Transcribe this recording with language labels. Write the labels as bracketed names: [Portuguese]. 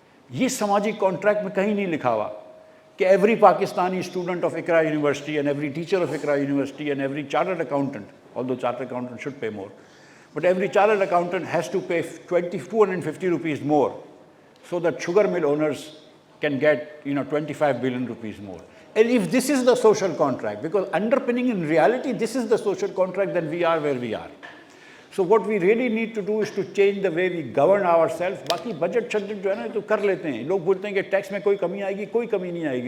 [Urdu] یہ سماجی کانٹریکٹ میں کہیں نہیں لکھا ہوا کہ [English] Every Pakistani student of Iqra university and every teacher of Iqra university and every chartered accountant, although chartered accountant should pay more, but every chartered accountant has to pay 250 rupees more so that sugar mill owners can get 25 billion rupees more. And if this is the social contract, because underpinning in reality this is the social contract, then we are where we are. So what we really need to do is to change the way we govern ourselves. [Urdu] باقی budget شجٹ جو ہے نا تو کر لیتے ہیں. لوگ بولتے ہیں کہ ٹیکس میں کوئی کمی آئے گی، کوئی کمی نہیں آئے گی.